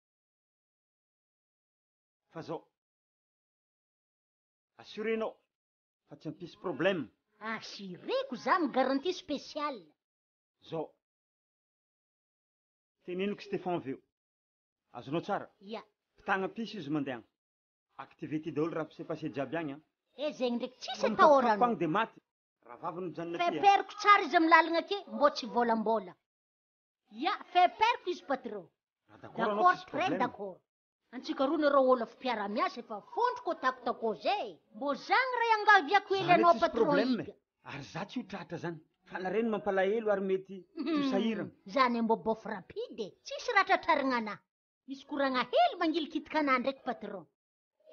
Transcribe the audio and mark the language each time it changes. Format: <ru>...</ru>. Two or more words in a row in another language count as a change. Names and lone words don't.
<mg>Fa zao. Assurenao. Fa tsy hampisy problème. Assureko za mi</mg> <fr>garantie spéciale.</fr> <mg>Zao. Teneniko Stéphane veo. Azonao tsara? Ia. Mpitagna pisy izy mandeha. Activité daholo raha</mg> <fr>se passé</fr> <mg>jiaby agny. Zegny ndraiky tsisy atahorana. Fang de maty. Raha vaviny mijanona ty. Feperiko tsara izy amin'ny lalagna ke mbo tsy volambola. Ia, feperiko izy patron.</mg> <fr>D'accord, très d'accord.</fr> <mg>Antsika roa nareo olo fiara-miasa efa fondroko tako zay. Mbo zany raha angaviako hely anao patron iga. Ary za tsy ho tratra zany. Fa nareny mampalahelo ary mety ho sahirana. Zany mbo bofo rapide. Tsisy raha tratrarigna anahy. Misy koragna hely mangilikitika anahy ndraiky patron.</mg>